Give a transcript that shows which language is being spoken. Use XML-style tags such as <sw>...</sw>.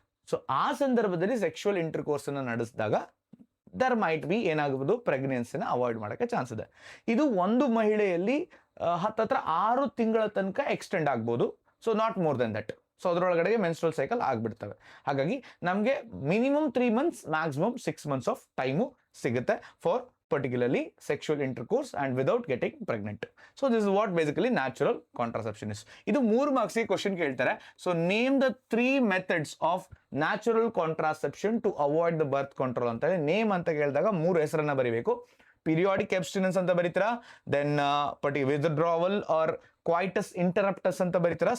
<kn>So ಆ ಸಂದರ್ಭದಲ್ಲಿ sexual intercourse ಅನ್ನ ನಡೆಸಿದಾಗ</kn> <en>there might be</en> <kn>ಏನಾಗಬಹುದು, ಪ್ರೆಗ್ನೆನ್ಸಿನ ಅವಾಯ್ಡ್ ಮಾಡೋಕ್ಕೆ ಚಾನ್ಸ್ ಇದೆ. ಇದು ಒಂದು ಮಹಿಳೆಯಲ್ಲಿ ಹತ್ತತ್ರ 6 ತಿಂಗಳ ತನಕ ಎಕ್ಸ್ಟೆಂಡ್ ಆಗ್ಬೋದು.</kn> <en>So not more than that.</en> <kn>So ಅದರೊಳಗಡೆಗೆ menstrual cycle ಆಗ್ಬಿಡ್ತವೆ. ಹಾಗಾಗಿ ನಮಗೆ</kn> <en>Minimum 3 months, maximum 6 months off time ಸಿಗುತ್ತೆ for particularly sexual intercourse and without getting pregnant. So this is what basically natural contraception is.</en> <kn>ಇದು 3 marks ಗೆ question ಕೇಳ್ತಾರೆ.</kn> <en>so name the 3 methods of natural contraception to avoid the birth control</en> <kn>ಅಂತ ಹೇಳಿ name ಅಂತ ಕೇಳಿದಾಗ 3 ಹೆಸರನ್ನ ಬರೀಬೇಕು. Periodic ಅಬ್ಸ್ಟಿನೆನ್ಸ್ ಅಂತ ಬರೀತೀರಾ, ದೆನ್ ವಿತ್ಡ್ರಾವಲ್ ಆರ್ ಕ್ವೈಟಸ್ ಇಂಟರಪ್ಟಸ್ ಅಂತ ಬರೀತೀರಾ.</kn>